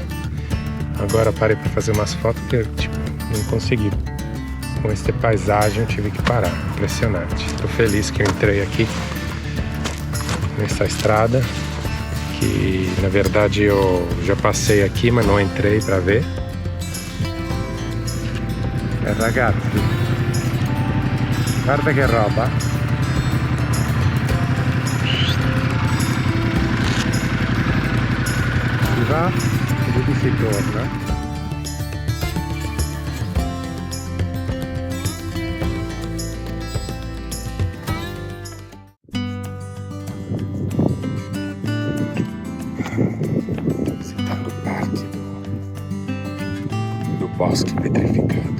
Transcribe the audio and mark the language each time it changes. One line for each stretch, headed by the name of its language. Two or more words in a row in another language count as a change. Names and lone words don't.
Portuguese: Agora parei para fazer umas fotos que não consegui. Com essa paisagem eu tive que parar. Impressionante. Estou feliz que eu entrei aqui nessa estrada, que na verdade eu já passei aqui, mas não entrei para ver.
Italian: Ragazzi, guarda che roba. Si va e dopo si torna.
Portuguese: Visitando o parque do Bosque Petrificado.